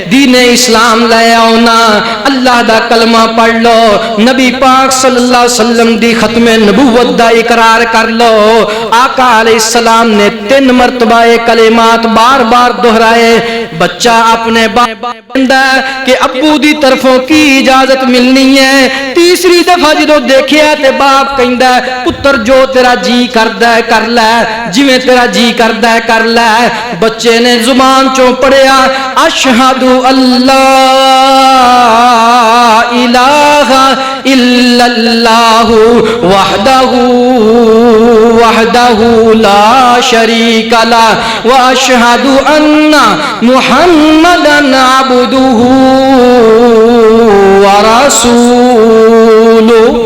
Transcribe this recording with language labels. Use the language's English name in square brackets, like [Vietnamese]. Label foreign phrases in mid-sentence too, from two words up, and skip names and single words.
[Punjabi] دین اسلام لے آؤنا، اللہ دا کلمہ پڑھ لو، نبی پاک [Arabic] صلی اللہ علیہ وسلم [Punjabi] دی ختم نبوت دا اقرار کر لو۔ [Urdu] آقا [Arabic] علیہ السلام [Urdu] نے 3 مرتبہ کلمات بار بار دہرائے۔ [Punjabi] بچہ اپنے باپ کہ ابو دی طرفوں کی اجازت ملنی ہے، تیسری دفعہ جدو دیکھیا تے باپ کہندا ہے پتر جو تیرا جی کردا ہے کر لے، جویں تیرا جی کردا ہے کر لے۔ بچے نے زبان چوں پڑھیا [Arabic] اشہد اللہ الہ الا اللہ وحدہ لا شریک لہ واشہد ان محمدا عبدہ ورسولہ۔